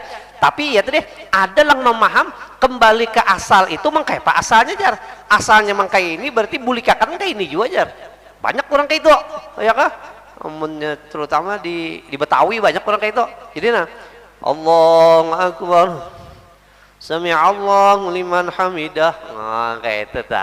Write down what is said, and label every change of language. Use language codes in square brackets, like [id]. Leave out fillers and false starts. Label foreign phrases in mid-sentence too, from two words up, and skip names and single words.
[bjn] Tapi ya tadi ada yang memaham kembali ke asal itu mangkai pak asalnya jar, asalnya mangkai ini berarti bulikakan kayak ini juga jar. Banyak orang kayak itu ya kah, terutama di Betawi banyak orang kayak itu. Jadi nah [ar] الله أكبر، سمع الله لمن حمده, [bjn] nah, kayak itu ta.